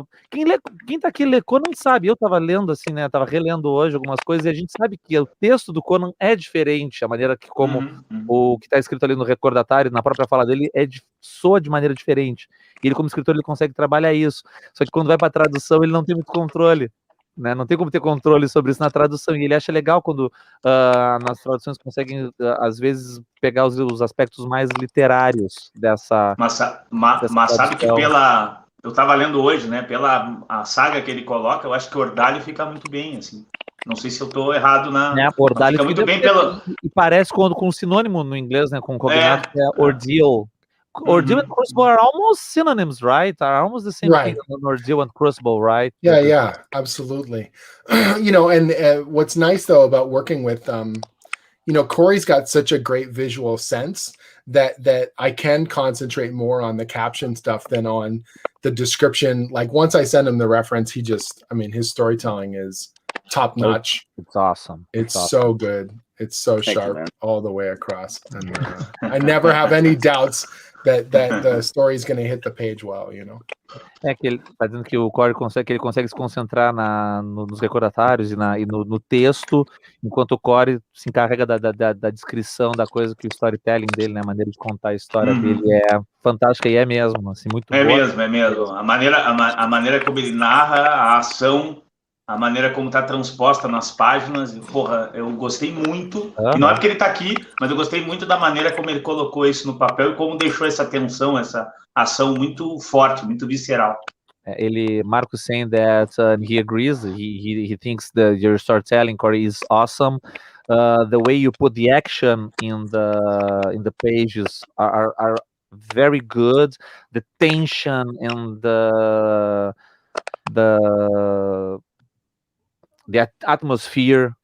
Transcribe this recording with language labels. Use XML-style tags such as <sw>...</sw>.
<pt>quem tá aqui lê Conan sabe, eu tava lendo assim, né, tava relendo hoje algumas coisas, e a gente sabe que o texto do Conan é diferente, a maneira que como o que tá escrito ali no recordatário, na própria fala dele, soa de maneira diferente, e ele como escritor, ele consegue trabalhar isso, só que quando vai pra tradução, ele não tem muito controle, né, não tem como ter controle sobre isso na tradução, e ele acha legal quando nas traduções conseguem, às vezes, pegar os aspectos mais literários dessa... Mas sabe que eu tava lendo hoje, né, a saga que ele coloca, eu acho que Ordalho fica muito bem, assim. Não sei se eu tô errado Ordalho fica muito bem E parece com um sinônimo no inglês, né, com cognado, que é Ordeal.</pt> <en>Ordeal and Crucible are almost synonyms, right? Are almost the same thing, Ordeal and Crucible, right? Yeah, absolutely. You know, and what's nice though about working with, you know, Corey's got such a great visual sense that I can concentrate more on the caption stuff than on the description. Like once I send him the reference, his storytelling is top notch. It's awesome. It's so good. It's so sharp all the way across. And I never have any doubts that the story is going to hit the page well, you know.</en> <pt>É que ele tá dizendo que o Cory consegue se concentrar nos recordatários e no texto, enquanto o Cory se encarrega da descrição da coisa, que o storytelling dele, né, a maneira de contar a história dele é fantástica, e é mesmo, assim, muito boa. É mesmo. A maneira como ele narra a ação, a maneira como está transposta nas páginas, porra, eu gostei muito, e não é porque ele está aqui, mas eu gostei muito da maneira como ele colocou isso no papel e como deixou essa tensão, essa ação muito forte, muito visceral.</pt> <en>Marco saying that he agrees, he thinks that your storytelling, Cory, is awesome. The way you put the action in the pages are very good. The tension and the atmosphere</en>